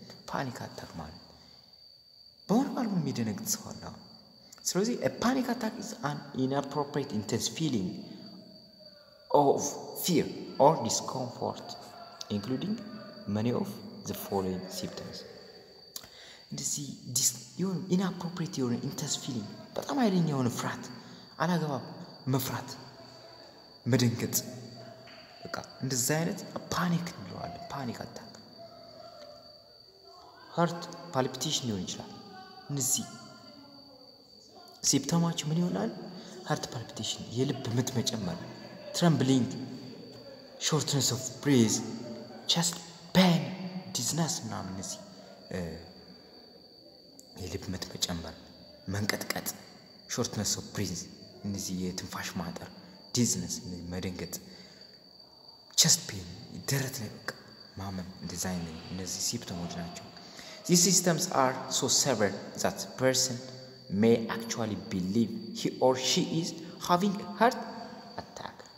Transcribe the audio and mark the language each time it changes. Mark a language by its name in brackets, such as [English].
[Amharic] ፓኒክ አታክ ማለት በሆነ ባልሆነ የሚደነግጥ ሰው አለ። ስለዚህ [English] a panic attack is an inappropriate intense feeling of fear or discomfort including many of the following symptoms. This inappropriate [Amharic] የሆነ intense feeling በጣም ኃይለኛ የሆነ ፍርሃት አላገባብ መፍራት መደንገጥ በቃ እንደዛ አይነት ፓኒክ እንለዋለን። ፓኒክ አታክ heart palpitation ሊሆን ይችላል። እነዚህ ሲምፕቶማቸው ምን ይሆናል? [English] heart palpitation [Amharic] የልብ ምት መጨመር፣ [English] trembling, shortness of breath, chest pain, dizziness [Amharic] ምናምን እነዚህ የልብ ምት መጨመር፣ መንቀጥቀጥ፣ shortness of breath እነዚህ የትንፋሽ ማጠር፣ dizziness መደንገጥ፣ chest pain ደረት ላይ በቃ ማመም እንደዛ አይነት እነዚህ ሲምፕቶሞች ናቸው። [English] These symptoms are so severe that the person may actually believe he or she is having a heart attack.